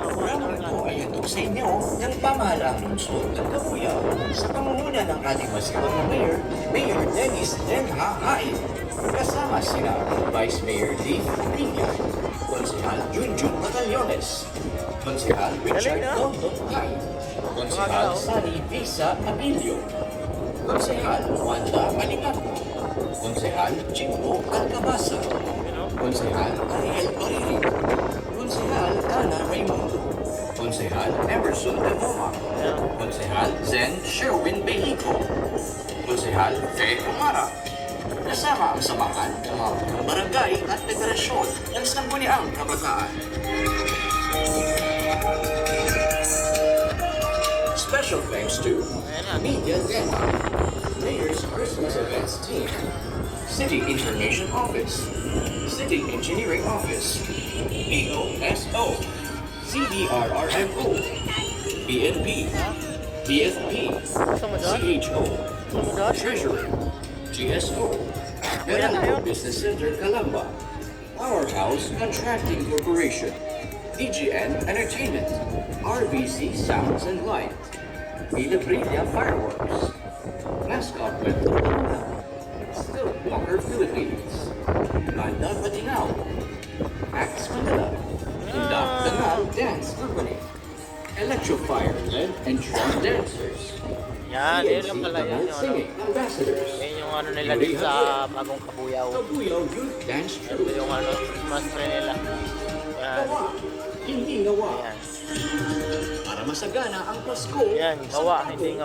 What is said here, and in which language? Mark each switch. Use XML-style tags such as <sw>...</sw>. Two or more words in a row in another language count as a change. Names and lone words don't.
<tl>Programang ito ay hatog sa inyo ng pamahalaang lungsod ng Kabuyaw sa pangunguna ng ating masipag na Mayor, Mayor Dennis Denha Hain. Kasama sina Vice Mayor Dave Piña, Konsehal Junjun Batallones, Konsehal Richard Dalton Hay, Konsehal Sally Visa Abilio, Konsehal Wanda Manigato, Konsehal Jimbo Alcabasa, Konsehal Ariel Barili, Konsehal Ana Raimundo, Konsehal Emerson de Boma, Konsehal Zen Sherwin Behico, Konsehal Fe Umara. Kasama ang samahan ng mga barangay at federasyon ng Sangguniang Kabataan.</tl> <en>Special thanks to Media Denmark, Mayor's Christmas Events Team, City Information Office, City Engineering Office, EOSO, CDRRMO, PNP, BFP, CHO, Treasurer, GSO, Meralco Business Center Calamba, Powerhouse Contracting Corporation, EGN Entertainment, RVC Sounds and Light, Villa Brilla Fireworks, Mascot Rental Manila, Still Walker Philippines, Banda Patinao, Acts Manila, Conduct the Now Dance Company, Electrofire Led and Trump Dancers,</en> <tl>Yan, yun lang pala yan. Yung, ano, Singing Ambassadors, yun yung ano nila dito sa bagong kabuyaw. Kabuyaw Youth Dance Ito Troupe. yung ano,</tl> <en>Christmas tree</en> <tl>nila. Yan. Gawa, hindi gawa. Yan. Para masagana ang Pasko. Yan, gawa, sa hindi bagong</tl>